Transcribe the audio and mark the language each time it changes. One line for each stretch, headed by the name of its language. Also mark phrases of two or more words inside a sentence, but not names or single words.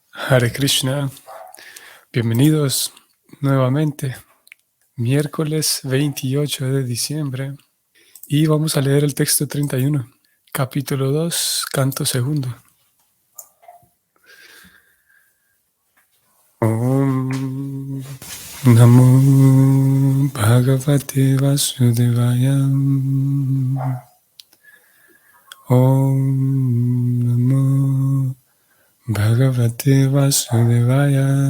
Sanskrit: हरे कृष्ण,
Spanish: bienvenidos nuevamente, miércoles 28 de diciembre, y vamos a leer el texto 31, capítulo 2, canto segundo.
Sanskrit: ॐ नमो भगवते वासुदेवाय. ॐ नमो भगवते वासुदेवाय.